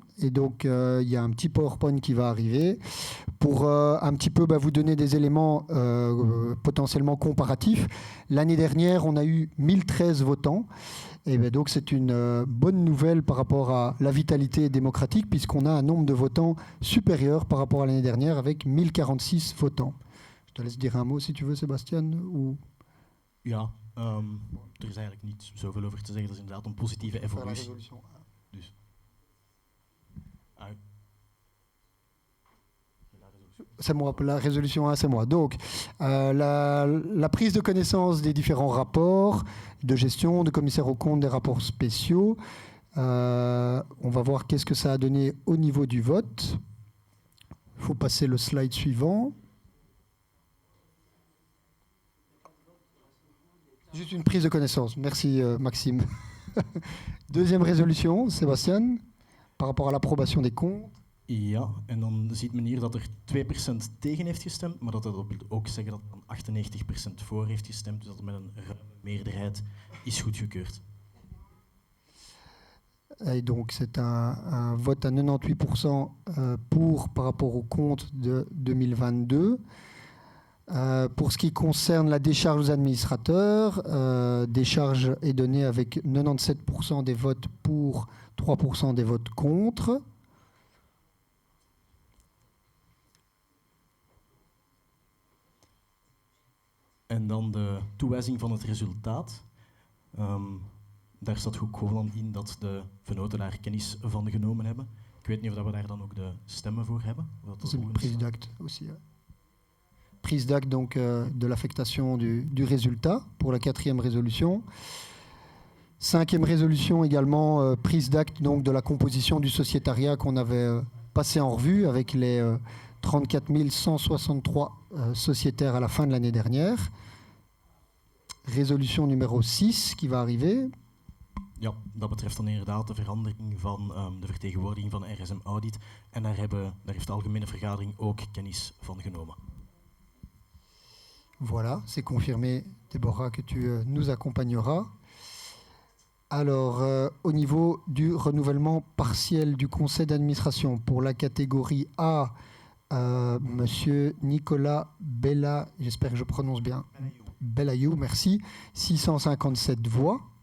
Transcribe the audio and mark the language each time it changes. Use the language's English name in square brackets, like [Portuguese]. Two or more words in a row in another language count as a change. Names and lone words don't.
[French] Et donc, il y a un petit PowerPoint qui va arriver pour un petit peu vous donner des éléments potentiellement comparatifs. L'année dernière, on a eu 1013 votants. Et donc, c'est une bonne nouvelle par rapport à la vitalité démocratique, puisqu'on a un nombre de votants supérieur par rapport à l'année dernière avec 1046 votants. Je te laisse dire un mot si tu veux, Sébastien. Ou... [Dutch] Ja, er is eigenlijk niet zoveel over te zeggen. Dat is inderdaad een positieve evolutie. Dus. [French] C'est moi, la résolution 1, c'est moi. Donc, la prise de connaissance des différents rapports de gestion, de commissaire aux comptes, des rapports spéciaux. On va voir qu'est-ce que ça a donné au niveau du vote. Il faut passer le slide suivant. Juste une prise de connaissance. Merci, Maxime. Deuxième résolution, Sébastien, par rapport à l'approbation des comptes. [Dutch] Ja, en dan ziet men hier dat er 2% tegen heeft gestemd, maar dat wil ook zeggen dat dan 98% voor heeft gestemd, dus dat er met een ruime meerderheid is goedgekeurd. [French] Et donc c'est un vote à 98% pour par rapport au compte de 2022. Pour ce qui concerne la décharge aux administrateurs, décharge est donnée avec 97% des votes pour, 3% des votes contre. [Dutch] En dan de toewijzing van het resultaat. Daar staat ook gewoon in dat de venoten daar kennis van genomen hebben. Ik weet niet of we daar dan ook de stemmen voor hebben. [French] C'est une prise d'acte aussi. Prise d'acte donc de l'affectation du résultat pour la 4e résolution. 5e résolution également, prise d'acte donc de la composition du sociétariat qu'on avait passé en revue avec les 34 163 sociétaires à la fin de l'année dernière. Résolution numéro 6 qui va arriver. [Dutch] Ja, dat betreft dan inderdaad de verandering van de vertegenwoordiging van RSM Audit. En daar heeft de algemene vergadering ook kennis van genomen. [French] Voilà, c'est confirmé, Déborah, que tu nous accompagneras. Alors, au niveau du renouvellement partiel du conseil d'administration pour la catégorie A, Monsieur Nicolas Bella, j'espère que je prononce bien, Bellayou, merci, 657 voix.